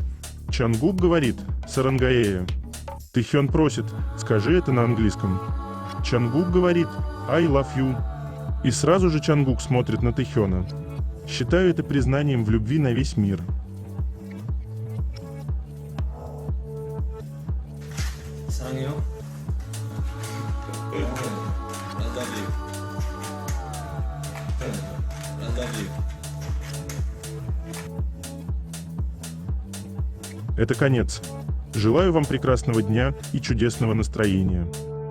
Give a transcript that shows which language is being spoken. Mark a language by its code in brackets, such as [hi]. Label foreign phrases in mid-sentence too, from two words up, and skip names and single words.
[ru] Чангук говорит Сарангаэя. Тэхён просит, скажи это на английском. Чангук говорит [en] «I love you». [ru] И сразу же Чангук смотрит на Тэхёна. Считаю это признанием в любви на весь мир. [ko] 사랑해요. 란다비. 란다비. [ru] Это конец. Желаю вам прекрасного дня и чудесного настроения.